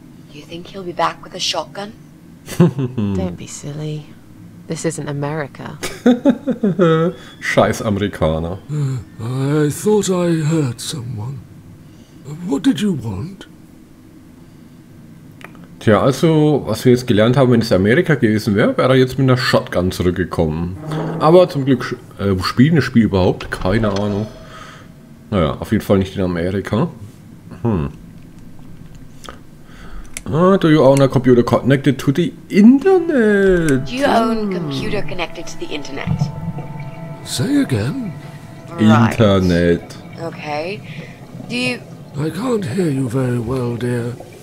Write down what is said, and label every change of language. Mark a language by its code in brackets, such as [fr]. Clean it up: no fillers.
[en] Do you think he'll be back with a shotgun? Don't be silly. This isn't America. [de] Scheiß Amerikaner. [en] I thought I heard someone. What did you want? [de] Tja, also, was wir jetzt gelernt haben, wenn es Amerika gewesen wäre, wäre er jetzt mit einer Shotgun zurückgekommen. Aber zum Glück spielen das Spiel überhaupt? Keine Ahnung. Naja, auf jeden Fall nicht in Amerika. [en] Do you own a computer connected to the internet? Do you own a computer connected to the internet? Say again? Right. Internet. Okay. Do you... I can't hear you very well, dear.